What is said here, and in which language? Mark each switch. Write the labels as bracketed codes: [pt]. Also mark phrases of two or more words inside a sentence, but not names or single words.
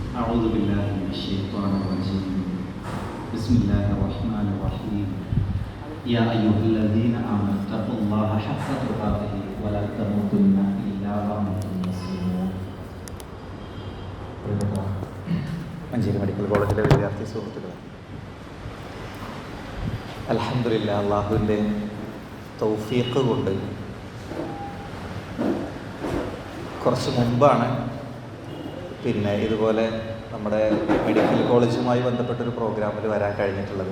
[ar] أعوذ بالله من الشيطان الرجيم بسم الله الرحمن الرحيم يا أيها الذين آمنوا اتقوا الله حق تقاته ولا تموتن إلا وأنتم مسلمون. [ml] മഞ്ചേരി മെഡിക്കൽ കോളേജിലെ വിദ്യാർത്ഥി സുഹൃത്തുക്കൾ, അൽഹംദുലില്ലാ, അള്ളാഹുവിൻ്റെ തൗഫീഖ് കൊണ്ട് കുറച്ച് മുമ്പാണ് ഇതുപോലെ നമ്മുടെ മെഡിക്കൽ കോളേജുമായി ബന്ധപ്പെട്ടൊരു പ്രോഗ്രാമിൽ വരാൻ കഴിഞ്ഞിട്ടുള്ളത്.